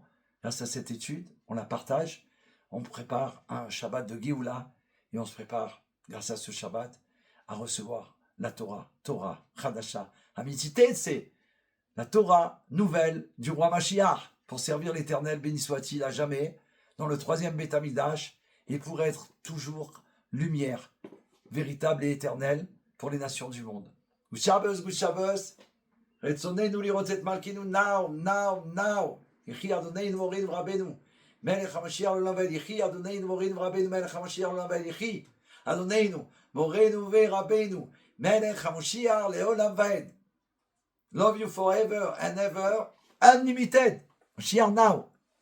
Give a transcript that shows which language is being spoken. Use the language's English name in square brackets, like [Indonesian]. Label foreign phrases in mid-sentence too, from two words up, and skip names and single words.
[French] Grâce à cette étude, on la partage. On prépare un Shabbat de Géoula et on se prépare, grâce à ce Shabbat, à recevoir la [Hebrew] תורה חדשה. [French] Amitité, c'est la Torah nouvelle du roi Mashiach pour servir l'Éternel, béni soit-il à jamais, dans le 3e [Hebrew] בית המקדש [French] et pour être toujours lumière véritable et éternelle pour les nations du monde. [English] Good Shabbos. [Hebrew] רצוננו לראות את מלכינו now. יחי אדוננו מורינו ורבנו, מלך המשיח לעולם ועד. יחי אדוננו מורינו ורבנו, מלך המשיח לעולם ועד. יחי אדוננו מורינו ורבנו, מלך המשיח לעולם ועד. [English] Love you forever and ever, unlimited. Mashiach now.